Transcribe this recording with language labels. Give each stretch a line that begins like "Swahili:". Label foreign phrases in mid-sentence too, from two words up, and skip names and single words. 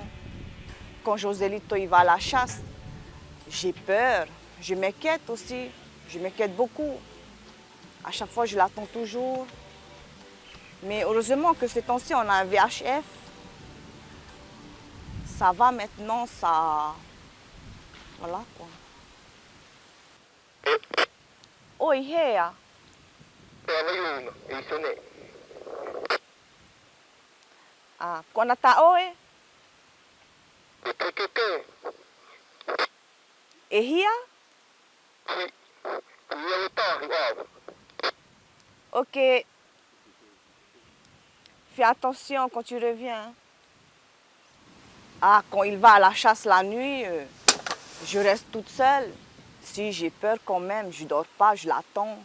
French: Quand Joselito il va à la chasse, j'ai peur. Je m'inquiète aussi. Je m'inquiète beaucoup. À chaque fois, je l'attends toujours. Mais heureusement que ces temps-ci, on a un VHF. Ça va maintenant, ça... Voilà quoi.
Tahitian: Oi, Hea. Ah, kona ta oe? E hia?
French: Ok. Fais attention quand tu reviens. Ah, quand il va à la chasse la nuit, je reste toute seule. Si j'ai peur quand même, je ne dors pas, je l'attends.